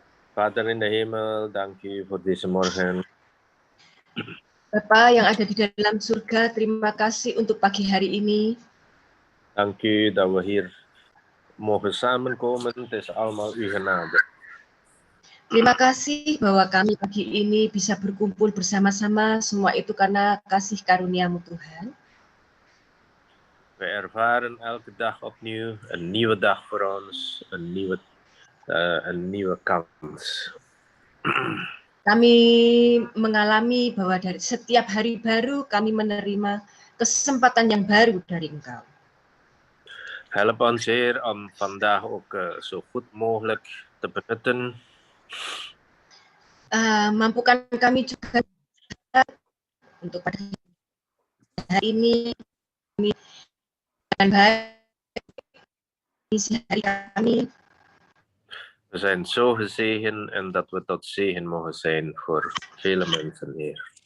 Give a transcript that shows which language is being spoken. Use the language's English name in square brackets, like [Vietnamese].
[Dutch] Vader in the hemel, [English] thank you for this morning. [Indonesian] Bapa yang ada di dalam surga, terima kasih untuk pagi hari ini. [Dutch] Dank u dat we hier mogen samenkomen. Het is allemaal uw genade. [Indonesian] Terima kasih bahwa kami pagi ini bisa berkumpul bersama-sama, semua itu karena kasih karunia-Mu Tuhan. [Dutch] We ervaren elke dag opnieuw een nieuwe dag voor ons, een nieuwe kans. [Indonesian] Kami mengalami bahwa dari setiap hari baru kami menerima kesempatan yang baru dari Engkau. [Dutch] Help ons, Heer, om vandaag ook zo goed mogelijk te benutten. [Indonesian] Mampukan kami juga untuk pada hari ini kami dengan baik isi hari kami. [Dutch] We zijn zo gezegend en dat we tot zegen mogen zijn voor vele mensen, Heer.